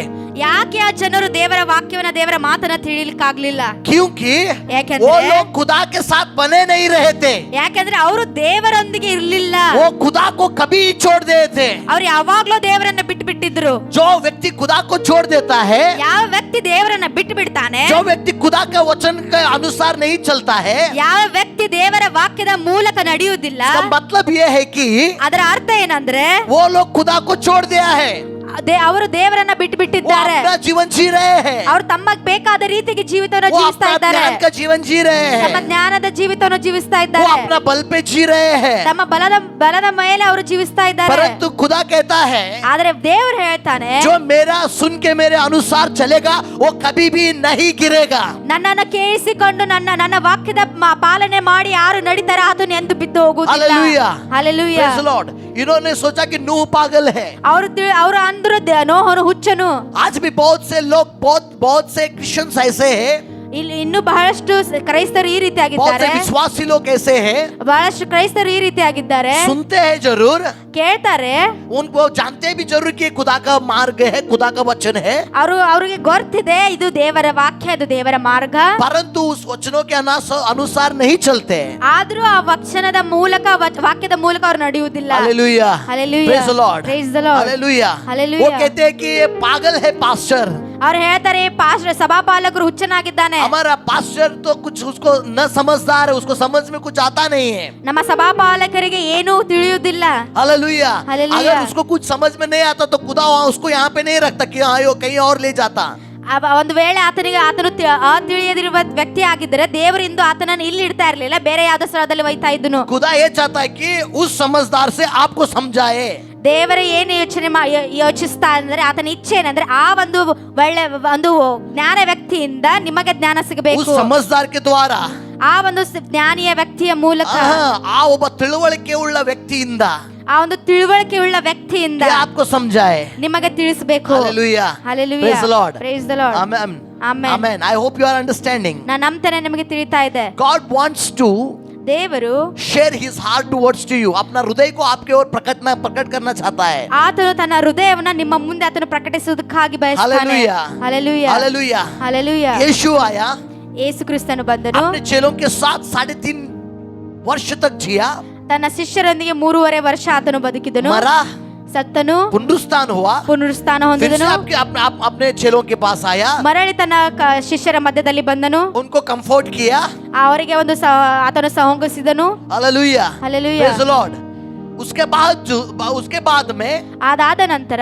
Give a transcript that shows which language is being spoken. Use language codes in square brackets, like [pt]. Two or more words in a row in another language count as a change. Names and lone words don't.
[kn] ಯಾಕೆ ಆ ಜನರು ದೇವರ ವಾಕ್ಯವನ್ನ ದೇವರ ಮಾತನ್ನ ತಿಳಿಲಿಕ್ಕಾಗ್ಲಿಲ್ಲ? [hi] क्योंकि [kn] ಯಾಕೆಂದ್ರೆ [hi] वो लोग खुदा के साथ बने नहीं रहे थे, [kn] ಯಾಕೆಂದ್ರೆ ಅವರು ದೇವರೊಂದಿಗೆ ಇರ್ಲಿಲ್ಲ. [hi] वो खुदा को कभी छोड़ देते थे। [kn] ಅವ್ರು ಯಾವಾಗ್ಲೂ ದೇವರನ್ನ ಬಿಟ್ಟು ಬಿಟ್ಟಿದ್ರು. [hi] जो व्यक्ति खुदा को छोड़ देता है, [kn] ಯಾವ ವ್ಯಕ್ತಿ ದೇವರನ್ನ ಬಿಟ್ಟು ಬಿಡ್ತಾನೆ, [hi] जो व्यक्ति खुदा का वचन के अनुसार नहीं चलता है, [kn] ಯಾವ ವ್ಯಕ್ತಿ ದೇವರ ವಾಕ್ಯದ ಮೂಲಕ ನಡೆಯುವುದಿಲ್ಲ, [hi] इसका मतलब ये है कि [kn] ಅದರ ಅರ್ಥ ಏನಂದ್ರೆ [hi] वो लोग खुदा को छोड़ दिया है, [kn] ಅವರು ದೇವರನ್ನ ಬಿಟ್ಟು [hi] वो [kn] ಬಿಟ್ಟಿದ್ದಾರೆ. [hi] अपना जीवन जी रहे हैं, [kn] ಅವರು ತಮಗೆ ಬೇಕಾದ ರೀತಿಗೆ ಜೀವಿತವನ್ನು [hi] वो [kn] ಜೀವಿಸ್ತಾ [hi] अपना [kn] ಇದ್ದಾರೆ. [hi] ज्ञान का जीवन जी रहे [kn] ತಮ್ಮ [hi] हैं, [kn] ಜ್ಞಾನದ ಜೀವಿತವನ್ನು ಜೀವಿಸ್ತಾ [hi] वो [kn] ಇದ್ದಾರೆ. [hi] अपना बल पे जी रहे हैं, [kn] ತಮ್ಮ ಬಲದ ಮೇಲೆ ಅವರು ಜೀವಿಸ್ತಾ ಇದ್ದಾರೆ. [hi] परंतु खुदा कहता है [kn] ಆದ್ರೆ ದೇವರು ಹೇಳ್ತಾನೆ, [hi] जो मेरा सुन के मेरे अनुसार चलेगा वो कभी भी नहीं गिरेगा। [kn] ನನ್ನನ್ನು ಕೇಳಿಸಿಕೊಂಡು ನನ್ನ ವಾಕ್ಯದ ಪಾಲನೆ ಮಾಡಿ ಯಾರು ನಡೀತಾರೆ ಆತನು ಎಂದು ಬಿದ್ದು ಹೋಗುವುದಿಲ್ಲ. [hi] हालेलुया, हालेलुया, [en] Praise the Lord. [hi] इन्होंने सोचा कि नूह पागल है। [kn] ಅವರು ಅಂದ್ರು ನೋಹನು ಹುಚ್ಚನು. [hi] आज भी बहुत से लोग, बहुत से क्रिश्चियंस ऐसे हैं, [kn] ಇಲ್ಲಿ ಇನ್ನು ಬಹಳಷ್ಟು ಕ್ರೈಸ್ತರು ಈ [hi] बहुत [kn] ರೀತಿಯಾಗಿದ್ದಾರೆ. [hi] से विश्वासी लोग ऐसे हैं, [kn] ಬಹಳಷ್ಟು ಕ್ರೈಸ್ತರು ಈ ರೀತಿಯಾಗಿದ್ದಾರೆ. [hi] सुनते हैं जरूर, [kn] ಕೇಳ್ತಾರೆ, [hi] उनको जानते भी जरूर कि खुदा का मार्ग है, खुदा का वचन है, [kn] ಅವ್ರಿಗೆ ಗೊತ್ತಿದೆ ಇದು ದೇವರ ವಾಕ್ಯ, ಇದು ದೇವರ ಮಾರ್ಗ. [hi] परंतु उस वचनों के अनुसार नहीं चलते। [kn] ಆದ್ರೂ ಆ ವಚನದ ಮೂಲಕ ವಾಕ್ಯದ ಮೂಲಕ ಅವ್ರು ನಡೆಯುವುದಿಲ್ಲ. [hi] हालेलुया, हालेलुया, [en] Praise the Lord, praise the Lord, [hi] हालेलुया। हालेलुया। वो कहते हैं कि ये पागल है पास्टर, [kn] ಅವ್ರು ಹೇಳ್ತಾರೆ ಪಾಸ್ಟರ್ ಸಭಾಪಾಲಕರು ಹುಚ್ಚನಾಗಿದ್ದಾನೆ. [hi] हमारा पास्टर तो कुछ उसको न समझदार है, उसको समझ में कुछ आता नहीं है। [kn] ನಮ್ಮ ಸಭಾಪಾಲಕರಿಗೆ ಏನೂ ತಿಳಿಯುವುದಿಲ್ಲ. [hi] हालेलुया, हालेलुया। अगर उसको कुछ समझ में नहीं आता तो खुदा उसको यहाँ पे नहीं रखता कि हाँ यो कहीं और ले जाता। [kn] ಒಂದು ವೇಳೆ ಆತನು ತಿಳಿಯದಿರುವ ವ್ಯಕ್ತಿ ಆಗಿದ್ದರೆ ದೇವರಿಂದ ಆತನನ್ನು ಇಲ್ಲಿ ಇಡ್ತಾ ಇರಲಿಲ್ಲ, ಬೇರೆ ಯಾವ್ದೋ ಸ್ಥಳದಲ್ಲಿ ಒಯ್ತಾ ಇದ್ದನು. [hi] खुदा ये चाहता है कि उस समझदार से आपको समझाए। [kn] ದೇವರ ಏನು ಯೋಚಿಸ್ತಾ ಅಂದ್ರೆ ಆತನ ಇಚ್ಛೆ ಏನಂದ್ರೆ ಆ ಒಂದು ಒಳ್ಳೆ ಒಂದು ಜ್ಞಾನ ವ್ಯಕ್ತಿಯಿಂದ ನಿಮಗೆ ಜ್ಞಾನ ಸಿಗಬೇಕು. [hi] उस समझदार के द्वारा, [kn] ಆ ಒಂದು ಜ್ಞಾನಿಯ ವ್ಯಕ್ತಿಯ ಮೂಲಕ, ಆ ಒಬ್ಬ ತಿಳುವಳಿಕೆ ಉಳ್ಳ ವ್ಯಕ್ತಿಯಿಂದ, ಆ ಒಂದು ತಿಳುವಳಿಕೆ ಉಳ್ಳ ವ್ಯಕ್ತಿಯಿಂದ [hi] ये आपको समझाए. [kn] ನಿಮಗೆ ತಿಳಿಸಬೇಕು. [en] Hallelujah. Hallelujah. Praise the Lord. Praise the Lord. Amen. Amen. Amen. I hope you are understanding. [kn] ನಾನು ನಂಬ್ತೇನೆ ನಿಮಗೆ ತಿಳಿತಾ ಇದೆ. [en] God wants to [kn] ದೇವರು [en] share his heart towards to you. [hi] अपना हृदय को आपके ओर प्रकट करना चाहता है. [kn] ಆತನು ತನ್ನ ಹೃದಯವನ್ನು ನಿಮ್ಮ ಮುಂದೆ ಆತನು ಪ್ರಕಟಿಸುವುದಕ್ಕಾಗಿ ಬಯಸ್ತಾನೆ. [en] Hallelujah. Hallelujah. Hallelujah. Hallelujah. [hi] यीशु आया, [kn] ಯೇಸು ಕ್ರಿಸ್ತನು ಬಂದನು, [hi] अपने चेलों के साथ 3.5 वर्ष तक जिया, [kn] ತನ್ನ ಶಿಷ್ಯರೊಂದಿಗೆ 3.5 ವರ್ಷ ಆತನು ಬದುಕಿದನು, [hi] मरा, [kn] ಸತ್ತನು, [hi] पुनरुत्थान हुआ, [kn] ಪುನರುತ್ಥಾನ [hi] फिर से [kn] ಹೊಂದಿದನು, [hi] अपने चेलों के पास आया, [kn] ಮರಳಿ ತನ್ನ ಶಿಷ್ಯರ ಮಧ್ಯದಲ್ಲಿ ಬಂದನು, [hi] उनको कंफर्ट किया. [kn] ಅವರಿಗೆ ಒಂದು ಆತನು ಸಂಹೋಗಿಸಿದನು. [hi] हालेलुया. [en] Hallelujah. Praise the Lord. [hi] उसके बाद में [kn] ಅದಾದ ನಂತರ